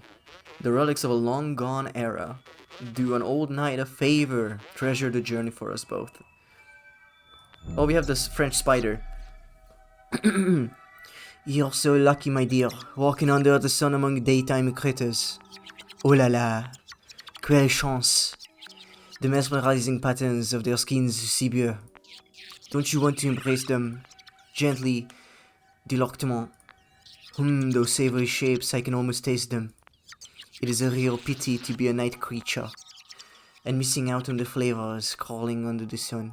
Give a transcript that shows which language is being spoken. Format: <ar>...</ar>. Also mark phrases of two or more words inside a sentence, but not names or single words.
<en>The relics of a long-gone era. Do an old knight a favor. Treasure the journey for us both. Oh, we have this French spider. You're so lucky, my dear, walking under the sun among daytime critters.</en> <fr>Oh la la, quelle chance.</fr> <en>The mesmerizing patterns of their skins</en> <fr>si beau.</fr> <en>Don't you want to embrace them? Gently, delectement. Those savory shapes, I can almost taste them. It is a real pity to be a night creature, and missing out on the flavors crawling under the sun.</en>